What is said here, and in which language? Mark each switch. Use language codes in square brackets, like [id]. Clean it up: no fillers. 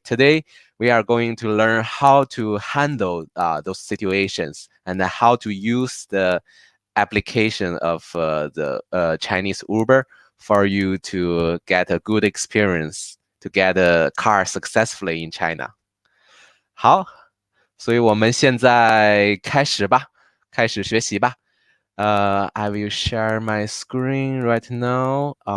[en] Today we are going to learn how to handle those situations and how to use the application of the Chinese Uber for you to get a good experience, to get a car successfully in China. [zh] 好，所以我们现在开始吧，开始学习吧。 [en] I will share my screen right now.